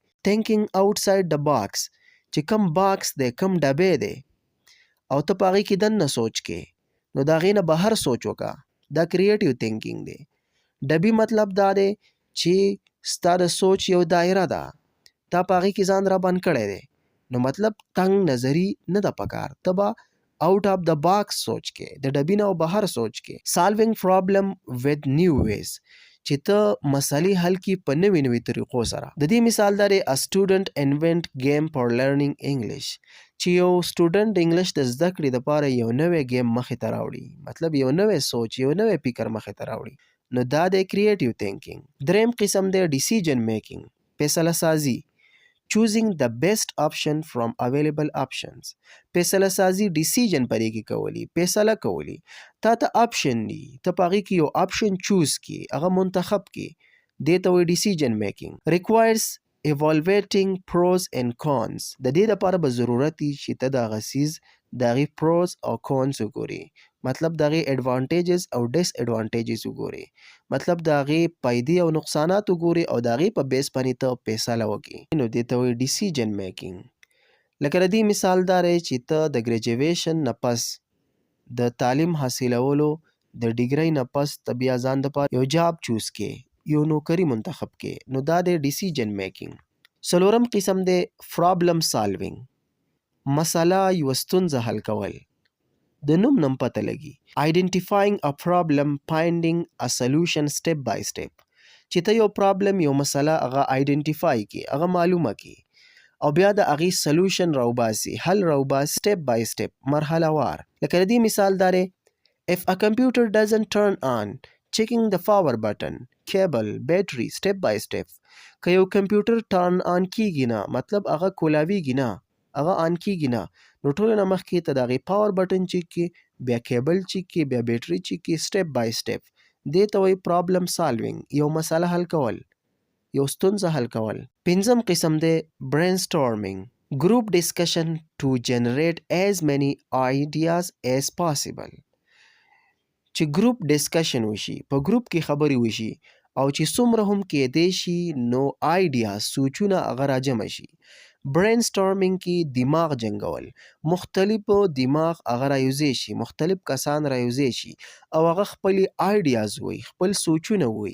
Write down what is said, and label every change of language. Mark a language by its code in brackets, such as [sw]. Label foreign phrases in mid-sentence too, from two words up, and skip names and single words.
[en] thinking outside the box, [ps] چې کم باکس دی، کم ډبې دی، او ته په هغې کې دننه سوچ کې، نو د هغې نه بهر سوچ وکړه، دا [en] creative thinking [ps] دی. ډبي مطلب دا دی چې ستا د سوچ یو دایره ده، تا په هغې کې ځان را بند کړی دی، نو مطلب تنګ نظري نه ده پکار، ته به [en] out of the box [ps] سوچ کې، د ډبي نه بهر سوچ کې. [en] solving problem with new ways, [ps] چې ته مسالې حل کی په نوي نوي طریقو سره. د دې مثال دا دی [en] a student invent game for learning English [ps] چې یو [en] student English [ps] د زده کړې دپاره یو نوی گیم مخې ته راوړي، مطلب یو نوی سوچ، یو نوی فکر مخې ته راوړي، نو دا دی [en] creative thinking. [ps] دریم قسم دی [en] decision making, [ps] فیصله سازي. [en] choosing the best option from available options. [ps] فیصله سازي ډیسیژن پرې کې کولی، فیصله کولی. تا ته آپشن دي، ته په هغې کې یو آپشن چوز کړي، هغه منتخب کړي، دې ته وایي [en] decision making. requires evaluating pros and cons. [ps] د دې دپاره به ضرورت وي چې ته د هغه څیز د هغې پروز او کونز وګورې، مطلب د هغې ایډوانټیجز او [en] disadvantages [ps] وګورې، مطلب د هغې فایدې او نقصانات وګورې او د هغې په بیس باندې ته فیصله وکړې، نو دې ته وایي [en] decision making. [ps] لکه د دې مثال دا دی چې ته د ګریجویشن نه پس د تعلیم حاصلولو د ډیګرۍ نه پس ته بیا ځان دپاره یو [en] job choose [ps] کړې، یو نوکري منتخب کړې، نو دا دی [en] decision making. [ps] څلورم قسم دی [en] problem solving, [ps] مسله یوه ستونزه حل کول. د نوم نه پته لګي. [en] identifying a problem, finding a solution step by step. [ps] چې ته یو پرابلم، یو مسله هغه آیډنټیفای کړي، هغه معلومه کړي او بیا د هغې سلوشن راوباسي، حل راوباسي [en] step by step, [ps] مرحله وار. لکه د دې مثال دا دی [en] if a computer doesn't turn on, checking the power button, cable, battery, step by step. [ps] که یو کمپیوټر [en] turn on [ps] کیږي نه، مطلب هغه کولاویږي نه، هغه آن کیږي نه، نو ټولو نه مخکې ته د هغې [en] power button check [ps] کړي، بیا [en] cable check [ps] کړي، بیا [en] battery check [ps] کړي، [en] step by step. [ps] دې ته وایي [en] problem solving, [ps] یو مسله حل کول، یو ستونزه حل کول. پنځم قسم دی [en] brain storming, group discussion to generate as many ideas as possible. [ps] چې [en] group discussion [ps] وشي، په ګروپ کې خبرې وشي او چې څومره هم کیدی شي نو آیډیاز، سوچونه هغه راجمع شي. [en] brain storming [ps] کې دماغ جنګول، مختلفو دماغ هغه رایوځای شي، مختلف کسان رایوځای شي او هغه خپلې آیډیاز وایي، خپل سوچونه وایي.